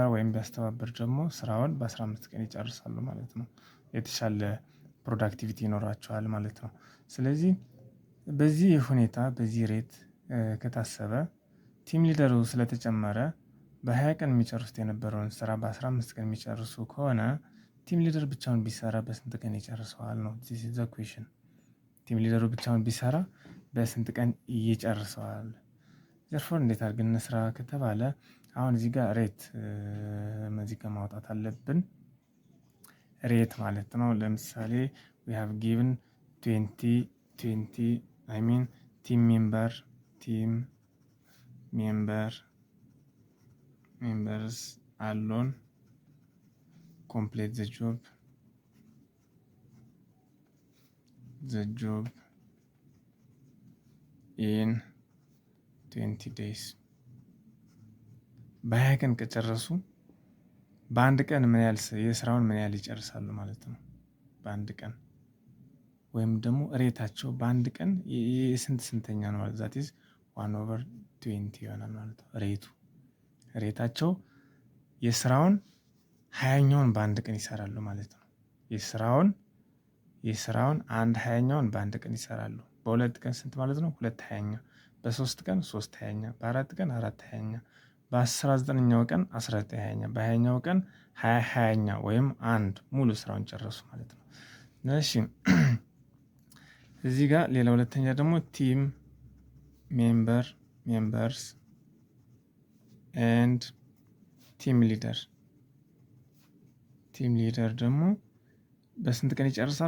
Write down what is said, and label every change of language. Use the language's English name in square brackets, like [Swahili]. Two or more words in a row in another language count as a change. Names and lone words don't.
[Amharic] ወይም ቢያስተባብር ደግሞ ስራውን በ15 ቀን ይጨርሳሉ ማለት ነው። የተሻለ ፕሮዳክቲቪቲ ይኖራቸዋል ማለት ነው። ስለዚህ በዚህ ሁኔታ በዚህ ሬት ከታሰበ [English] team leader [Amharic] ስለተጨመረ በ20 ቀን የሚጨርሱት የነበረውን ስራ በ15 ቀን የሚጨርሱ ከሆነ [English] team leader [Amharic] ብቻውን ቢሰራ በስንት ቀን ይጨርሰዋል ነው [English] this is the question። team leader [Amharic] ብቻውን ቢሰራ በስንት ቀን ይጨርሰዋል? ዘርፎር እንዴት አድርገን እንስራ ከተባለ አሁን እዚህ ጋር ሬት እዚህ ጋር ማውጣት አለብን። ሬት ማለት ነው። ለምሳሌ [English] we have given 20 I mean team members alone complete the job in 20 days [Amharic] በ20 ቀን ከጨረሱ በአንድ ቀን ምን ያህል የስራውን ምን ያህል ይጨርሳሉ ማለት ነው። በአንድ ቀን ወይም ደግሞ ሬታቸው በአንድ ቀን ስንተኛ ነው ማለት [English] that is [Amharic] 1/20 ይሆናል ማለት ነው። ሬታቸው የስራውን 20ኛውን በአንድ ቀን ይሰራሉ ማለት ነው። የስራውን አንድ 20ኛውን በአንድ ቀን ይሰራሉ። በሁለት ቀን ስንት ማለት ነው? 2/20ኛ። በሶስት ቀን 3/20ኛ። በአራት ቀን 4/20ኛ። በ19ኛው ቀን 19/20ኛ። በ20ኛው ቀን 20/20ኛ ወይም አንድ ሙሉ ስራውን ጨረሱ ማለት ነው። እሺ እዚህ ጋር ሌላ ሁለተኛ ደግሞ [English] team members and team leader [Amharic] ደግሞ በስንት ቀን ይጨርሳሉ?